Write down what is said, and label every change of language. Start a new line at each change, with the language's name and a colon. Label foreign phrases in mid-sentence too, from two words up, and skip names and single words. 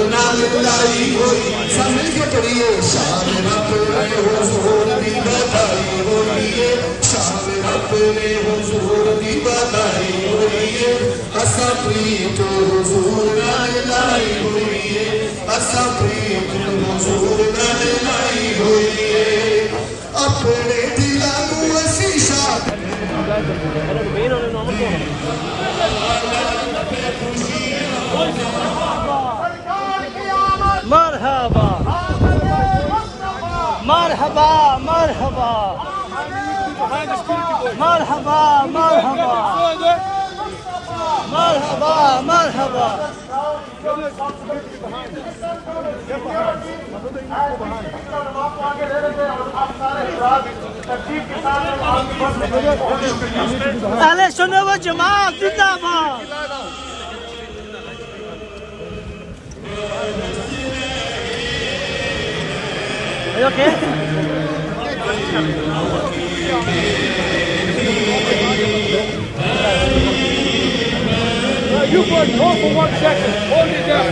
Punjabi: نال لائی ہوئی،
Urdu: سب مل کے پڑھیے،
Punjabi: شان رب نے حضور دی بدائی ہوئی ہے، شان رب نے حضور دی بدائی ہوئی ہے، اسپریت حضور نال لائی ہوئی ہے، اسپریت حضور نال لائی ہوئی ہے، اپنے دلوں اسی شاد
Urdu: مرحبا مرحبا مرحبا مرحبا مرحبا مرحبا مرحبا اہل سنت و جماعت زندہ باد۔
English: Are you okay? You put hold for 1 second. Hold it down.